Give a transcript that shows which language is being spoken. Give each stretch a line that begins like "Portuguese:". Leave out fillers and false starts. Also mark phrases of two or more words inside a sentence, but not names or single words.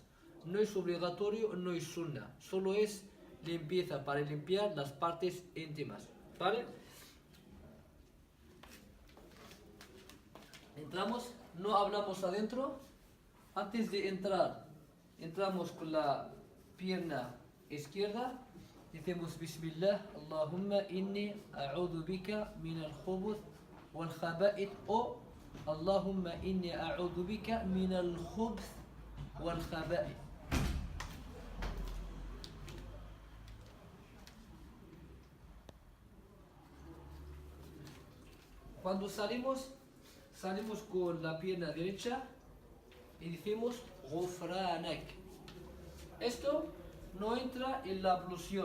Spanish: No es obligatorio, no es sunna, solo es limpieza para limpiar las partes íntimas, ¿vale? Entramos, no hablamos adentro. Antes de entrar, entramos con la pierna izquierda.
Arabic: Decimos بسم الله، اللهم إني أعوذ بك من الخبث والخبائث, o اللهم إني أعوذ بك من الخبث والخبائث.
Spanish: Cuando salimos con la pierna derecha y decimos Ghufranak. Esto no entra en la ablución.